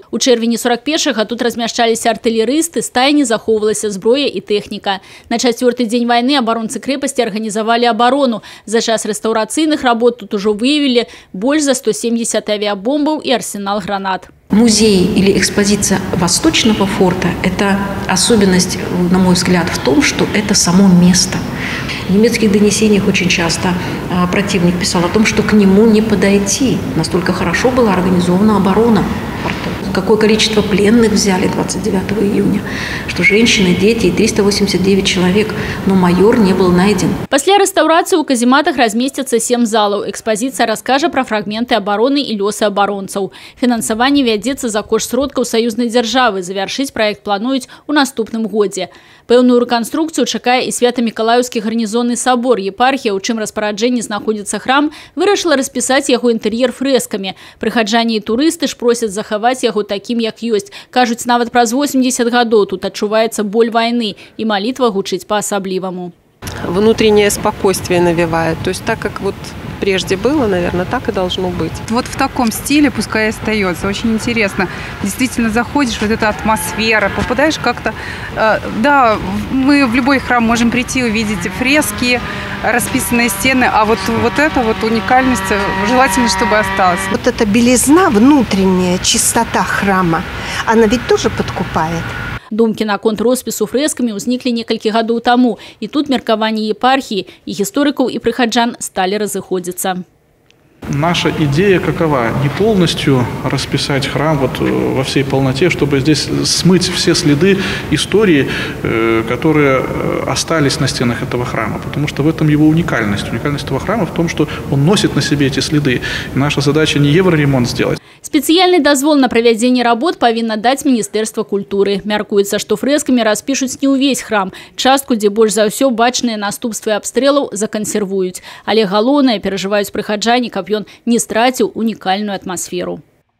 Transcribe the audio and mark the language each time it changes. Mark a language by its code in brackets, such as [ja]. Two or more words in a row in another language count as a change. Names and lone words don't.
[be] У чэрвені 41-га тут размяшчаліся артылерысты, стайні захоўвалася зброя і тэхніка. На 4-й дзень вайны абаронцы крэпасці арганізавалі абарону. За час рэстаўрацыйных работ тут ужо выявілі больш за 170 авіабомбаў і арсенал гранат. [ru] Музей или экспозиция Восточного форта – это особенность, на мой взгляд, в том, что это само место. В немецких донесениях очень часто противник писал о том, что к нему не подойти. Настолько хорошо была организована оборона порта. Какое количество пленных взяли 29 июня, что женщины, дети и 389 человек, но майор не был найден. [be] Пасля рэстаўрацыі ў казематах размесцяцца 7 залаў. Экспазіцыя раскажа пра фрагменты абароны і лёсы абаронцаў. Фінансаванне вядзецца за кошт сродкаў саюзнай дзяржавы. Завяршыць праект плануюць у наступным годзе. Пэўную рэканструкцыю чакае і Свята-Мікалаеўскі гарнізонны сабор. Епархія, у чым распараджэнні знаходзіцца храм, вырашыла распісаць яго інтэр'ер фрэскамі. Прыхаджане і турысты ж просяць захаваць яго такім, як ёсць. Кажуць, нават праз 80 гадоў тут адчуваецца боль вайны, і малітва гучыць па-асабліваму. [ru] Внутреннее спокойствие навевает. То есть так, как вот прежде было, наверное, так и должно быть. Вот в таком стиле пускай и остается. Очень интересно. Действительно заходишь, вот эта атмосфера, попадаешь как-то... Да, мы в любой храм можем прийти, увидеть фрески, расписанные стены, а вот эта вот уникальность желательно, чтобы осталась. Вот эта белизна, внутренняя чистота храма, она ведь тоже подкупает. [be] Думкі наконт роспісу фрэскамі ўзніклі некалькі гадоў таму. І тут меркаванні епархіі і гісторыкаў і прыхаджан сталі разыходзіцца. [ru] Наша идея какова? Не полностью расписать храм вот во всей полноте, чтобы здесь смыть все следы истории, которые остались на стенах этого храма. Потому что в этом его уникальность. Уникальность этого храма в том, что он носит на себе эти следы. И наша задача не евроремонт сделать. [be] Спецыяльны дазвол на правядзенне работ павінна даць Міністэрства культуры. Мяркуецца, што фрэскамі распішуць не ўвесь храм. Частку, дзе больш за ўсё бачныя наступствы абстрэлаў, закансервуюць. Але галоўнае, перажываюць прыхаджане, каб ён не страціў унікальную атмасферу.